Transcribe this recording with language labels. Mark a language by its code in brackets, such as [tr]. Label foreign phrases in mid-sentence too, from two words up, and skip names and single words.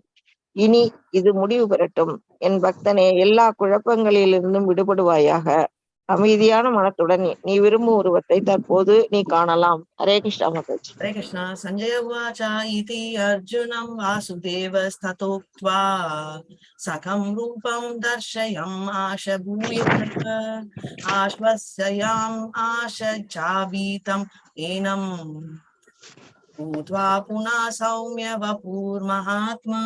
[ta] இனி இது முடிவு பெறட்டும். என் பக்தனே, எல்லா குழப்பங்களிலிருந்தும் விடுபடுவாயாக. அமைதியான மனத்துடன் நீ விரும்பும் உருவத்தை தற்போது நீ காணலாம். ஹரே கிருஷ்ணா மாதாஜி. [sa] हरे कृष्ण संजय उवाच इति अर्जुनं वासुदेवस्ततोक्त्वा सखं रूपं दर्शयम् आश भूयः आश्वस्ययाम् आश चावीतं एनं भूत्वा पुनः सौम्य वपुर्महात्मा